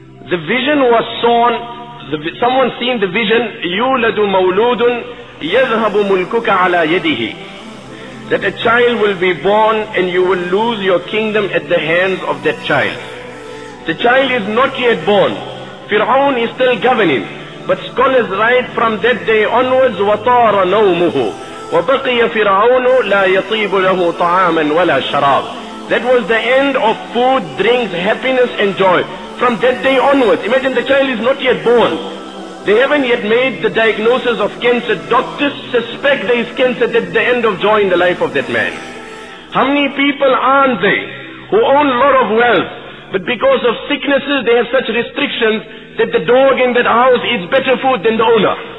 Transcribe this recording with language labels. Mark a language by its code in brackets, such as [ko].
[en] The vision was sown, someone seen the vision, [ar] يُولَدُ مَوْلُودٌ يَذْهَبُ مُلْكُكَ عَلَى يَدِهِ. [en] That a child will be born and you will lose your kingdom at the hands of that child. The child is not yet born. Fir'aun is still governing. But scholars write from that day onwards, [ar] وَطَارَ نَوْمُهُ وَبَقِيَ فِرْعَوْنُ لَا يَطِيبُ لَهُ طَعَامًا وَلَا شَرَابًا. [en] That was the end of food, drinks, happiness and joy. From that day onwards, imagine the child is not yet born. They haven't yet made the diagnosis of cancer. Doctors suspect there is cancer. That's the end of joy in the life of that man. How many people aren't they who own a lot of wealth, but because of sicknesses they have such restrictions that the dog in that house eats better food than the owner.